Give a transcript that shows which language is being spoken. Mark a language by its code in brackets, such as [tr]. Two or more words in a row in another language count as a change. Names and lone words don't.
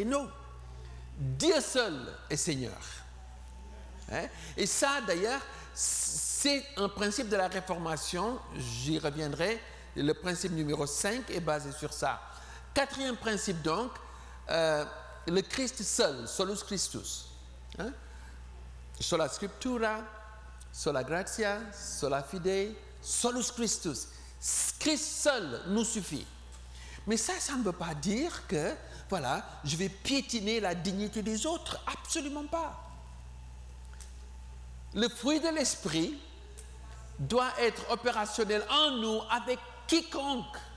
[fr] Non. Dieu seul est Seigneur. Et ça, d'ailleurs, c'est un principe de la Réformation. J'y reviendrai. Le principe numéro 5 est basé sur ça. Quatrième principe, donc, le Christ seul, [la] solus Christus. Sola scriptura, sola gratia, sola fide, solus Christus. [fr] Christ seul nous suffit. Mais ça ne veut pas dire que, voilà, je vais piétiner la dignité des autres. Absolument pas. Le fruit de l'esprit doit être opérationnel en nous avec quiconque.